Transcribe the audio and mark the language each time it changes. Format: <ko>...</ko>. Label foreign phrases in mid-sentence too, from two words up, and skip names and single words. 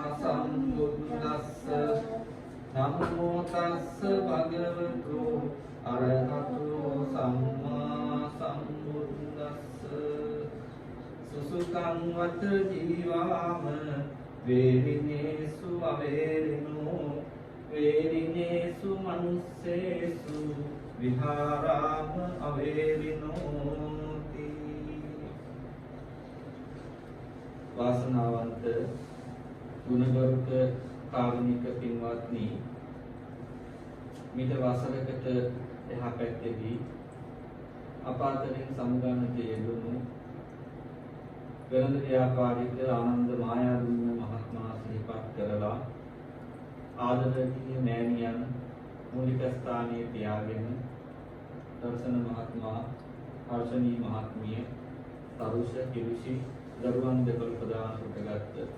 <pi>සම්බුද්දස්ස නමෝ තස්ස භගවතු අරහතු සම්මා සම්බුද්දස්ස සුසුකං වත ජීවාම වේරිනේසු අවේරිනෝ වේරිනේසු මනුස්සේසු විහාරාම අවේරිනෝති</pi> <si>වාසනාවන්ත ගුණගරුක කාරුණික පින්වත්නි මිට වසරකට එහා පැත්තේදී අප අතරින් සමුගන්නට යෙදුණු වෙළඳ ව්‍යාපාරික ආනන්ද මායාදුන්න මහත්මයා සිහිපත් කරලා ආදරණීය මෑණියන් මූලික ස්ථානයේ තියාගෙන දර්ශන මහත්මයා හර්ෂණී මහත්මිය තරුෂ කිරුෂි දරුවන් දෙපළ ප්‍රදාන කොටගත්</si>